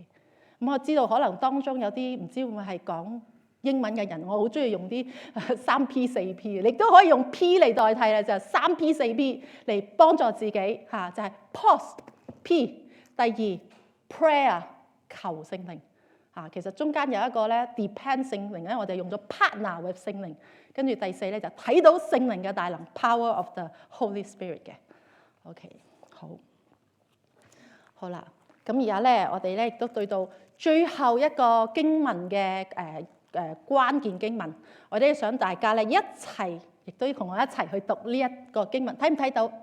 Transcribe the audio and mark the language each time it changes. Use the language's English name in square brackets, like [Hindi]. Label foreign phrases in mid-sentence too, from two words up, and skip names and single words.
[Cantonese] 咁我知道可能當中有啲唔知會唔會係講英文嘅人，我好中意用啲3P 4P，你都可以用 P 嚟代替啦，就係3P 4P 嚟幫助自己嚇，就係 pause P， 第二 prayer 求聖靈嚇，其實中間有一個咧 depend 聖靈咧，我哋用咗 [English] partner with [Cantonese] 聖靈，跟住第四咧就睇到聖靈嘅大能 [English] power of the Holy Spirit [Cantonese] 嘅。OK，好啦，咁而家咧我哋咧亦都對到最後一個經文嘅關鍵經文，我哋想大家咧一齊，亦都要同我一齊去讀呢一個經文，睇唔睇到？